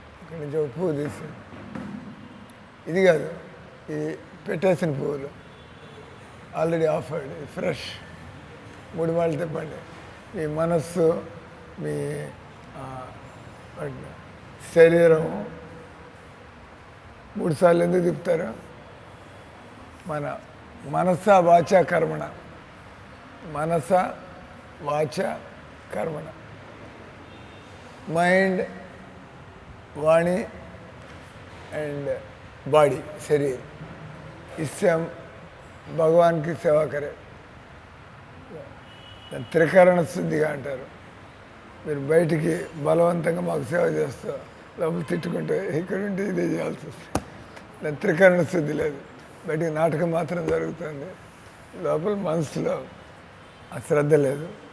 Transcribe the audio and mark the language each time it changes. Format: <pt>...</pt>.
<te>ఇక్కడి నుంచి ఒక పువ్వు తీసి ఇది కాదు, ఈ పెట్టేసిన పువ్వులు ఆల్రెడీ ఆఫర్డ్ ఫ్రెష్ 3 మాటలు తిప్పండి. మీ మనస్సు, మీ శరీరం 3 సార్లు ఎందుకు తిప్పుతారు?</te> <hi>మన</hi> <sa>మనస వాచ కర్మణ, మనస వాచ కర్మణ,</sa> <hi>మైండ్, वाणी एंड बॉडी शरीर, इससे हम भगवान की सेवा करें.</hi> <te>త్రికరణ శుద్ధిగా అంటారు. మీరు బయటికి బలవంతంగా మాకు సేవ చేస్తూ లోపల తిట్టుకుంటే ఇక్కడుంటే ఇదే చేయాల్సి వస్తుంది. దాని త్రికరణ శుద్ధి లేదు. బయటికి నాటకం మాత్రం జరుగుతుంది, లోపల మనసులో ఆ శ్రద్ధ లేదు.</te>